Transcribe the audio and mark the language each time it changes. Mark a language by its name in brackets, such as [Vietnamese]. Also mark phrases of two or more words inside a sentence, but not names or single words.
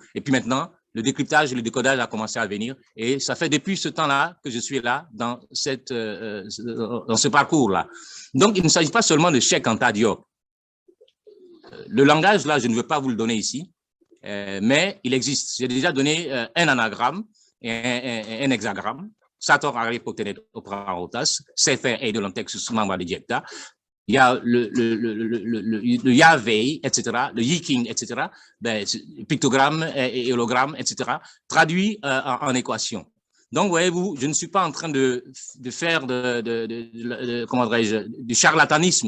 [French] Et puis maintenant, le décryptage et le décodage a commencé à venir. Et ça fait depuis ce temps-là que je suis là, dans ce parcours-là. Donc, il ne s'agit pas seulement de Cheikh Anta Diop. Le langage, là, je ne veux pas vous le donner ici, mais il existe. J'ai déjà donné un anagramme et un hexagramme. [Latin] Sator Arepotenet Opera Rotas, Sefer Eidolon Textus Membra Dijecta. [French] Il y a le Yahweh, etc., le Yiking, etc., ben, pictogramme et hologramme, etc., traduit en équation. Donc, voyez-vous, je ne suis pas en train de faire comment dirais-je, du charlatanisme.